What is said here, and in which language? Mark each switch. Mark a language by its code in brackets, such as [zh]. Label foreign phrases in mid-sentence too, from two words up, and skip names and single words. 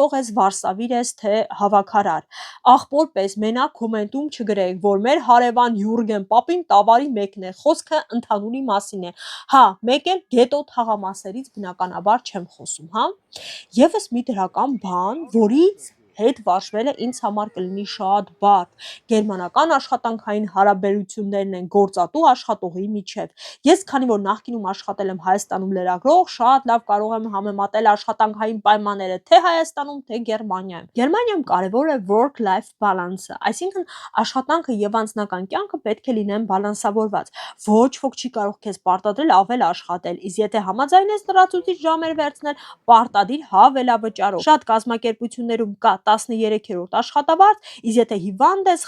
[hy] ես վարսավիր ես, թե հավաքարար։ Աղբոր պես մենակ կոմենտում չգրեք, որ մեր հարևան Յուրգեն Պապին տավարի մեկն է, խոսքը ընդհանուրի մասին է։ Հա, մեկ էլ գետո թաղամասերից բնականաբար չեմ խոսում, հա։ Եվս մի դրական բան, որից հետ վարժվելը ինձ համար կլինի շատ բարդ։ Գերմանական աշխատանքային հարաբերություններն են գործատու աշխատողի միջև։ Ես քանի որ նախկինում աշխատել եմ Հայաստանում լրագրող, շատ լավ կարող եմ համեմատել աշխատանքային պայմանները թե Հայաստանում, թե Գերմանիայում։ Գերմանիայում կարևոր է [en] work-life balance- [hy] ը, այսինքն աշխատանքը եւ անձնական կյանքը պետք է լինեն բալանսավորված։ Ոչ ոք չի կարող քեզ պարտադրել ավել աշխատել, իսկ եթե համաձայնես լրացուցիչ ժամեր վերցնել, պարտադիր հավելավճարով։ Շատ կազմակերպություններում կա 13-րդ աշխատավարձ, իսկ եթե հիվանդ ես,